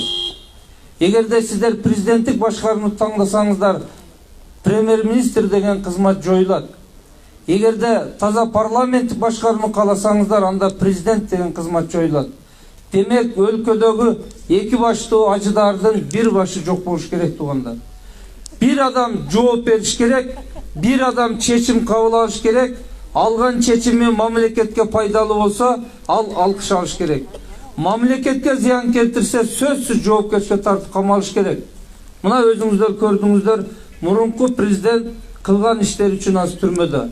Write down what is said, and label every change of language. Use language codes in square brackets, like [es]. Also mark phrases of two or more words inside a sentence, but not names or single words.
[ky] Эгерде сиздер президенттик башкарууну тандасаңыздар, премьер-министр деген кызмат жоюлат. Эгерде таза парламенттик башкарууну кааласаңыздар, анда президент деген кызмат жоюлат. Демек, өлкөдөгү эки баштуу ажыдардын бир башы жок болуш керек туугандар. Bir adam жооп бериш керек, bir adam чечим кабыл алыш керек, алган чечими мамлекетке пайдалуу болсо, ал алкыш алыш керек. Мамлекетке зыян келтирсе, сөзсүз жоопкерчиликке тартып камалыш керек. Мына өзүңүздөр көрдүңүздөр, мурунку президент кылган иштери үчүн аз түрмөдө.